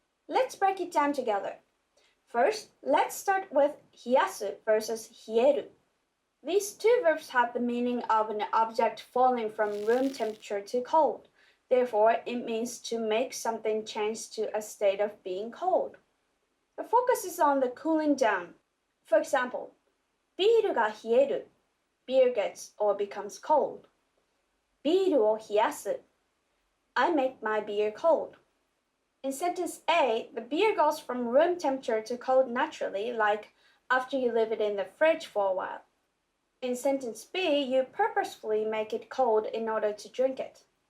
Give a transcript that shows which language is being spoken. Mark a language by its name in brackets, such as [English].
[English] Let's break it down together. First, let's start with 冷やす versus 冷える. These two verbs have the meaning of an object falling from room temperature to cold. Therefore, it means to make something change to a state of being cold. The focus is on the cooling down. For example, [Japanese] ビールが冷える. [English] Beer gets or becomes cold. [Japanese] ビールを冷やす. [English] I make my beer cold. In sentence A, the beer goes from room temperature to cold naturally, like after you leave it in the fridge for a while. In sentence B, you purposefully make it cold in order to drink it.